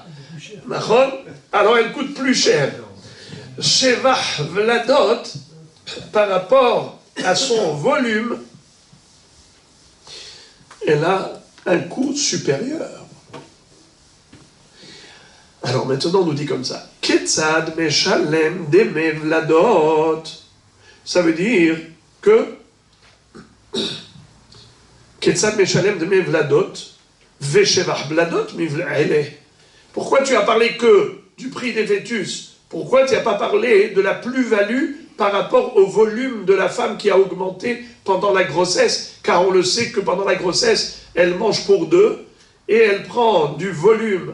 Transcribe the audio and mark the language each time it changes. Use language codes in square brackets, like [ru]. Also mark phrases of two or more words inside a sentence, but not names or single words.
[fr] Alors, elle coûte plus cher. [he] שבח ולדות, [fr] par rapport à son volume, elle a un coût supérieur. Alors maintenant, on nous dit comme ça. [he] כיצד משלם דמי ולדות. [fr] Ça veut dire que [he] כיצד משלם דמי ולדות, ושבח ולדות מבעל אלה. [fr] Pourquoi tu as parlé que du prix des fœtus? Pourquoi tu n'as pas parlé de la plus-value par rapport au volume de la femme qui a augmenté pendant la grossesse? Car on le sait que pendant la grossesse, elle mange pour deux et elle prend du volume.